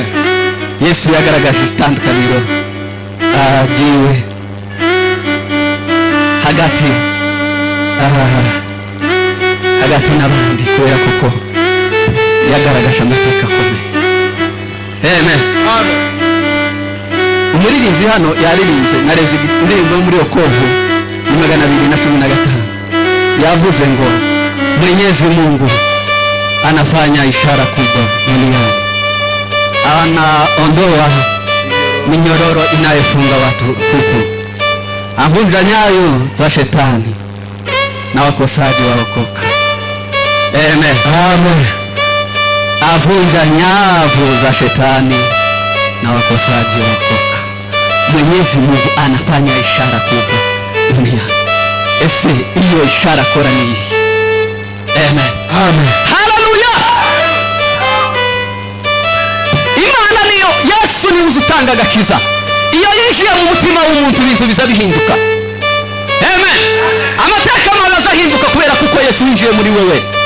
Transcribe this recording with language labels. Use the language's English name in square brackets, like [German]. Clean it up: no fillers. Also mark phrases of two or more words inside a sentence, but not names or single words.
[Kinyarwanda] Yesu yagaragaje itandukaniro agiye hagati n'abandi kubera kuko yagaragaje amateka akomeye. Amen. Amen. Umuririmbyi hano yaririmbye nareze indirimbo muri Okovu ni 215 yavuze ngo [Swahili] Mwenyezi Mungu anafanya ishara kubwa duniani, anaondoa minyororo inayofunga watu huku, avunja nyayo za shetani na wakosaji waokoka. Amen. Amen. Avunja nyavu za shetani na wakosaji waokoka. Mwenyezi Mungu anafanya ishara kubwa duniani. Ese hiyo ishara kora ni hii. Amen. Amen. Haleluya. [Kinyarwanda] Imana niyo Yesu ni uzutanga agakiza. Iyo yinjiye mu mutima w'umuntu ibintu biza bihinduka. Amen. Amateka maze ahinduka kubera kuko Yesu yinjiye muri wewe.